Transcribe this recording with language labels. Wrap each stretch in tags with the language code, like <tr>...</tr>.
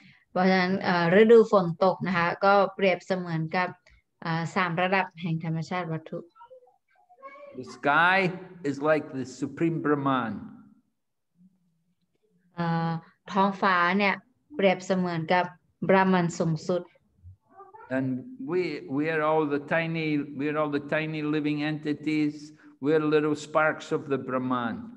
<th>เพราะฉะนั้นฤดูฝนตกนะคะก็เปรียบเสมือนกับ3ระดับแห่งธรรมชาติวัตถุ</th> <en>The sky is like the supreme Brahman.</en> <th>ท้องฟ้าเนี่ยเปรียบเสมือนกับบราหมันสูงสุด</th> <en>And we are all the tiny living entities. We're little sparks of the Brahman.</en>